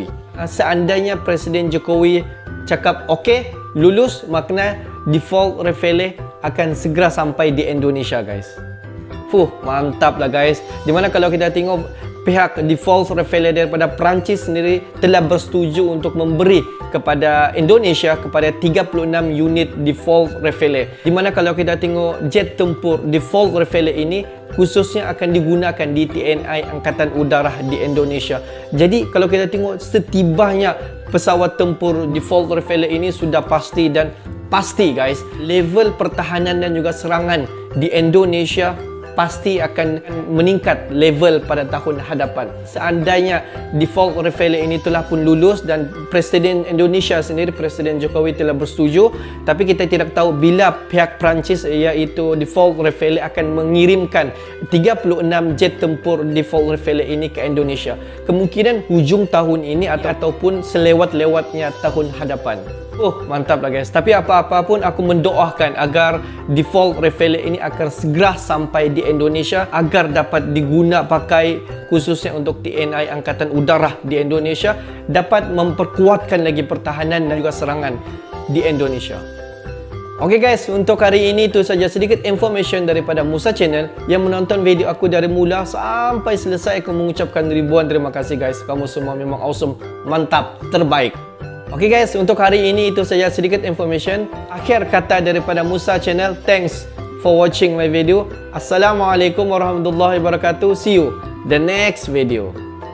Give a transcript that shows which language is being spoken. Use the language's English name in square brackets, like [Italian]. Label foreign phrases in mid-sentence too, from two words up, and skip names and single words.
[Malay] Seandainya Presiden Jokowi cakap okey, lulus, makna Defense Rafale akan segera sampai di Indonesia, guys. Mantap lah, guys. Dimana kalau kita tengok pihak Defense Rafale daripada Perancis sendiri telah bersetuju untuk memberi kepada Indonesia kepada 36 unit Defense Rafale. Di mana kalau kita tengok jet tempur Defense Rafale ini khususnya akan digunakan di TNI Angkatan Udara di Indonesia. Jadi kalau kita tengok setibanya pesawat tempur Defense Rafale ini sudah pasti, dan pasti guys, level pertahanan dan juga serangan di Indonesia pasti akan meningkat level pada tahun hadapan. Seandainya Defense Rafale ini telah pun lulus dan Presiden Indonesia sendiri, Presiden Jokowi telah bersetuju, tapi kita tidak tahu bila pihak Perancis iaitu Defense Rafale akan mengirimkan 36 jet tempur Defense Rafale ini ke Indonesia. Kemungkinan hujung tahun ini ataupun selewat-lewatnya tahun hadapan. Mantap lah guys. Tapi apa-apa pun aku mendoakan agar Defense Rafale ini akan segera sampai di Indonesia agar dapat diguna pakai khususnya untuk TNI Angkatan Udara di Indonesia, dapat memperkuatkan lagi pertahanan dan juga serangan di Indonesia. Oke guys, untuk hari ini itu saja sedikit information daripada Musa Channel. Yang menonton video aku dari mula sampai selesai, aku mengucapkan ribuan terima kasih guys. Kamu semua memang awesome, mantap, terbaik. Oke guys, untuk hari ini itu saja sedikit information. Akhir kata daripada Musa Channel. [English] Thanks for watching my video. [Arabic] السلام عليكم ورحمة الله وبركاته. [English] See you the next video.